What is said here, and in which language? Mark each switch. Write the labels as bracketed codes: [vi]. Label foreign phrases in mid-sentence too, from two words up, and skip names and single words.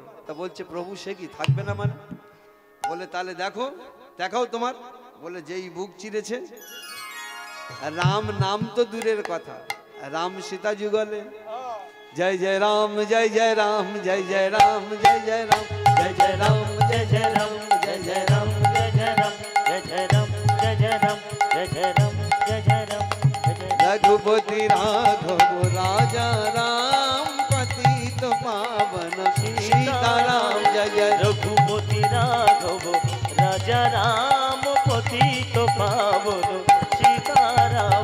[bn] তা বলছে প্রভু সে কি থাকবে না মানে? বলে তাহলে দেখো, দেখাও তোমার। বলে যেই বুক চিরেছে, রাম নাম তো দূরের কথা, রাম সীতা যুগলে জয় জয় রাম জয় জয় রাম জয় জয় রাম জয় জয় রাম জয় জয় রাম [hi] जय जय राम जय जय राम जय जय राम जय जय राम जय जय राम जय जय राम जय जय राम जय जय रघुपति राघव राजा राम पतित पावन सीताराम जय जय रघुपति राघव राजा राम पतित पावन सीताराम